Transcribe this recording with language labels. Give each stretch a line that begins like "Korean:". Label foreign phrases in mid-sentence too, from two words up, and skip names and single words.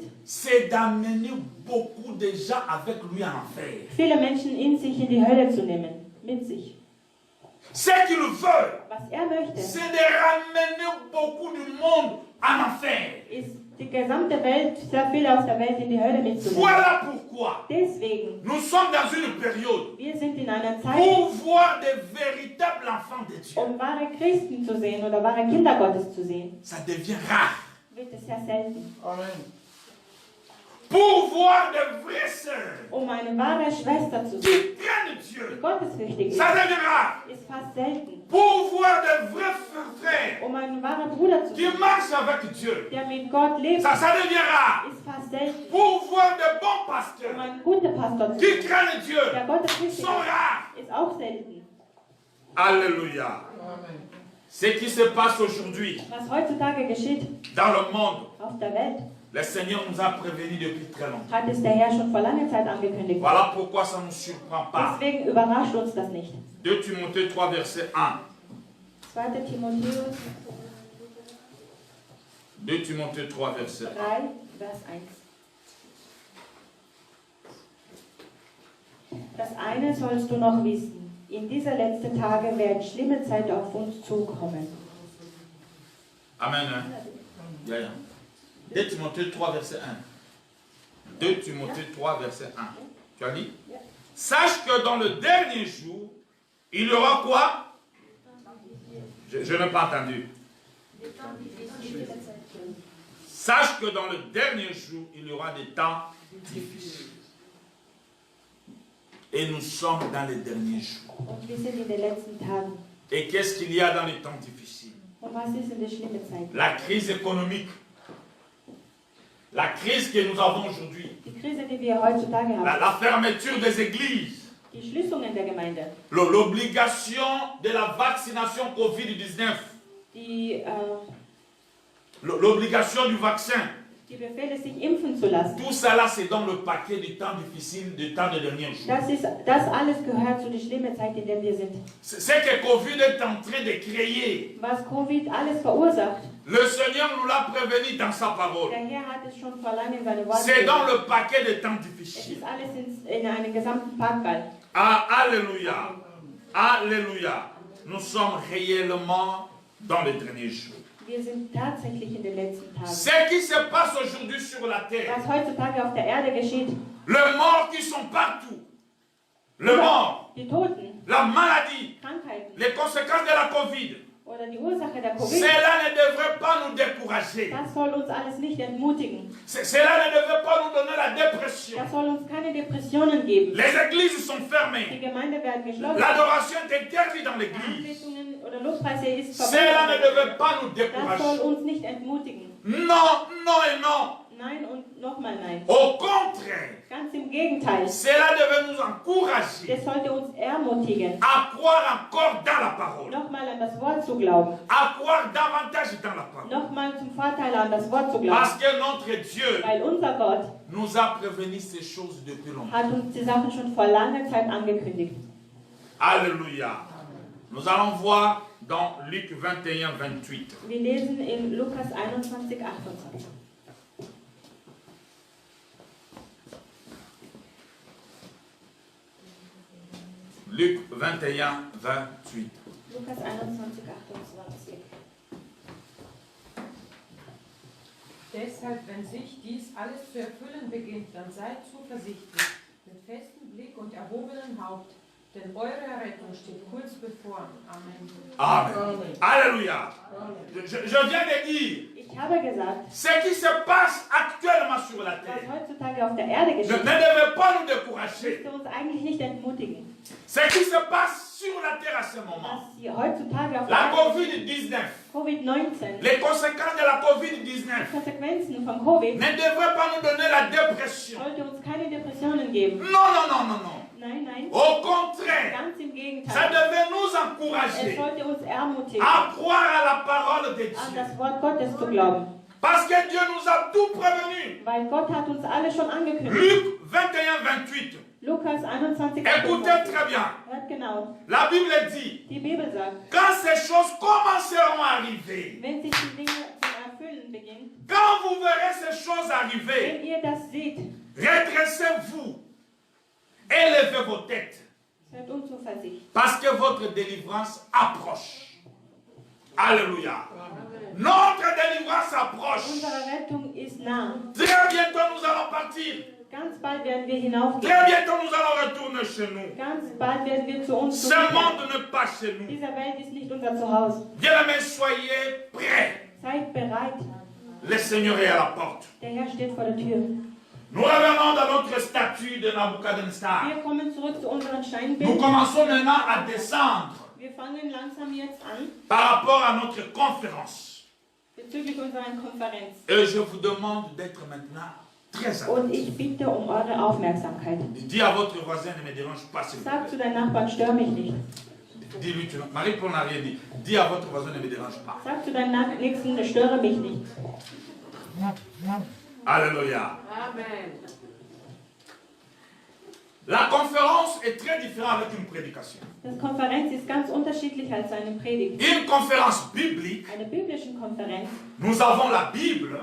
French: C'est d'amener beaucoup de gens avec lui en enfer.
German: viele Menschen in sich in die Hölle zu nehmen. Mit sich.
French: Ce qu'il veut,
German: Was er möchte,
French: c'est de ramener beaucoup du monde en enfer.
German: ist, die gesamte Welt, sehr viele aus der Welt in die Hölle mitzunehmen.
French: Voilà pourquoi
German: Deswegen,
French: nous sommes dans une période
German: wir sind in einer Zeit,
French: pour voir des véritables enfants de Dieu.
German: um wahre Christen zu sehen oder wahre Kinder Gottes zu sehen,
French: Ça devient rare.
German: wird es sehr selten.
French: Pour voir des vraies sœurs
German: Um eine wahre Schwester zu sehen,
French: qui craignent
German: die
French: Dieu,
German: gottesfürchtig
French: ça devient rare.
German: ist fast selten.
French: Pour voir des vrais frères
German: Um einen wahren Bruder zu
French: qui
German: sehen,
French: marchent avec Dieu,
German: der mit Gott lebt,
French: ça devient rare.
German: ist fast selten.
French: Pour voir des bons
German: Um
French: pasteurs
German: einen guten Pastor zu
French: qui
German: sehen,
French: craignent Dieu,
German: der gottesfürchtig
French: sont rares.
German: ist auch selten.
French: Alléluia. Ce qui se passe aujourd'hui
German: Was heutzutage geschieht
French: dans le monde,
German: auf der Welt,
French: le Seigneur nous a prévenus depuis très longtemps.
German: hat es der Herr schon vor langer Zeit angekündigt.
French: Voilà pourquoi ça ne nous surprend pas.
German: Deswegen überrascht uns das nicht.
French: 2 Timothée 3, verset 1.
German: 2. Timotheus
French: 2 Timothée 3, verset 1.
German: 3, Vers 1. Das eine sollst du noch wissen. In dieser letzten Tage werden schlimme Zeiten auf uns zukommen.
French: Amen. Hein?
English: Yeah, yeah.
French: 2 Timothée 3, verset 1. 2 Timothée 3, verset 1. Tu as dit? Sache que dans le dernier jour, il y aura quoi? Je n'ai pas entendu. Sache que dans le dernier jour, il y aura des temps difficiles. Et nous sommes dans les derniers jours.
German: Und wir sind in den letzten Tagen.
French: Et qu'est-ce qu'il y a dans les temps difficiles?
German: Und was ist in der schlimmen Zeit?
French: La crise économique. La crise que nous avons aujourd'hui.
German: Die Krise, die wir heutzutage haben.
French: La fermeture des églises.
German: Die Schließungen der Gemeinde.
French: L'obligation de la vaccination Covid-19. L'obligation du vaccin.
German: Die Befehle, sich impfen zu lassen.
French: Tout cela, c'est dans le paquet du temps difficile, du temps des derniers jours.
German: Das alles gehört zu der schlimmen Zeit, in der wir sind.
French: Ce que Covid est en train de créer.
German: Was Covid alles verursacht.
French: Le Seigneur nous l'a prévenu dans sa parole.
German: Der Herr hat es schon vor langem in seine Worte
French: C'est dans
German: gesagt.
French: le paquet des temps
German: Es
French: difficiles.
German: ist alles in einem gesamten Packball.
French: Ah, alléluia. Alléluia. Nous sommes réellement dans les derniers jours.
German: Wir sind tatsächlich in den letzten Tagen.
French: Ce qui se passe aujourd'hui sur la terre,
German: Was heutzutage auf der Erde geschieht,
French: les morts qui sont partout, les morts,
German: die Toten,
French: la maladie,
German: Krankheiten
French: les conséquences de la Covid,
German: oder die Ursache der Covid,
French: cela ne devrait pas nous décourager.
German: das soll uns alles nicht entmutigen.
French: Cela ne devrait pas nous donner la dépression.
German: Das soll uns keine Depressionen geben.
French: Les églises sont
German: Die
French: fermées.
German: Gemeinde werden geschlossen.
French: L'adoration est interdite dans l'église.
German: Anbetungen oder Lobpreise ist
French: Cela ne
German: verboten.
French: devrait pas nous
German: Das soll
French: décourager.
German: uns nicht entmutigen.
French: Non, non et non.
German: Nein und nochmal nein.
French: Au contraire,
German: Ganz im Gegenteil.
French: cela devait nous encourager
German: Das sollte uns ermutigen,
French: à croire encore dans la parole,
German: nochmal an das Wort zu glauben.
French: à croire davantage dans la parole.
German: Nochmal zum Vorteil an das Wort zu glauben.
French: Parce que notre Dieu
German: Weil unser Gott
French: nous a prévenu ces choses depuis longtemps.
German: hat uns die Sachen schon vor langer Zeit angekündigt.
French: Alléluia. Nous allons voir dans Luc 21, 28.
German: Wir lesen in Lukas 21, 28.
French: Luc 21, 28.
German: Lukas 21, 28. Deshalb, wenn sich dies alles zu erfüllen beginnt, dann seid zuversichtlich, mit festem Blick und erhobenem Haupt, Denn eure Errettung steht kurz bevor. Amen.
French: Amen. Alléluia. Je viens de dire,
German: Ich habe gesagt,
French: ce qui se passe actuellement sur la
German: was
French: terre
German: heutzutage auf der Erde
French: ne
German: geschieht,
French: devait pas nous décourager.
German: müsste uns eigentlich nicht entmutigen.
French: Ce qui se passe sur la terre à ce moment,
German: Was hier heutzutage auf der
French: la
German: Erde
French: COVID-19,
German: Covid-19,
French: les conséquences de la
German: die
French: COVID-19
German: Konsequenzen von Covid,
French: ne devraient pas nous donner la dépression.
German: sollte uns keine Depressionen geben.
French: Non, non, non, non, non.
German: Nein, nein,
French: Au contraire,
German: ganz im
French: ça
German: Gegenteil.
French: devait nous
German: Es
French: encourager
German: sollte uns ermutigen,
French: à croire à la parole de
German: an
French: Dieu.
German: das Wort Gottes zu glauben.
French: Parce que Dieu nous a tout prévenu.
German: Weil Gott hat uns alle schon angekündigt.
French: Luc 21, 28.
German: Lukas 21,
French: Écoutez
German: 28.
French: très bien.
German: Hört genau.
French: La Bible dit,
German: Die Bibel sagt,
French: quand ces choses commenceront à arriver,
German: wenn sich die Dinge zum Erfüllen beginnen,
French: quand vous verrez ces choses arriver,
German: wenn ihr das seht,
French: redressez-vous, élevez vos têtes,
German: seid unzuversichtlich.
French: parce que votre délivrance approche. Alléluia. Notre délivrance approche.
German: Unsere Rettung ist nah.
French: Très bientôt nous allons partir.
German: Ganz bald werden wir hinaufgehen.
French: Très bientôt nous allons retourner chez nous.
German: Ganz bald werden wir zu uns
French: Ce
German: zurückkehren.
French: monde n'est pas chez nous.
German: Diese Welt ist nicht unser Zuhause.
French: Bien-aimés, soyez prêts.
German: Seid bereit.
French: Le Seigneur est à la porte.
German: Der Herr steht vor der Tür.
French: Nous revenons dans notre statue de Nabucodonosor.
German: Wir kommen zurück zu unseren
French: Nous
German: Steinbildern.
French: commençons maintenant à descendre
German: Wir fangen langsam jetzt an
French: par rapport à notre conférence.
German: bezüglich unserer Konferenz.
French: Et je vous demande d'être maintenant très
German: Und
French: attentifs.
German: ich bitte um eure Aufmerksamkeit.
French: Dis à votre voisin, ne me dérange pas, s'il vous
German: Sag
French: plaît.
German: zu deinem Nachbarn, stör mich nicht.
French: Dis-lui, Marie-Paul n'a rien dit. Dis à votre voisin, ne me dérange pas.
German: Sag zu deinem Nächsten, störe mich nicht.
French: Alléluia. Amen. La conférence est très différente avec une prédication.
German: Das Konferenz ist ganz unterschiedlich als eine Predigt.
French: Une conférence biblique,
German: Eine biblische Konferenz,
French: nous avons la Bible,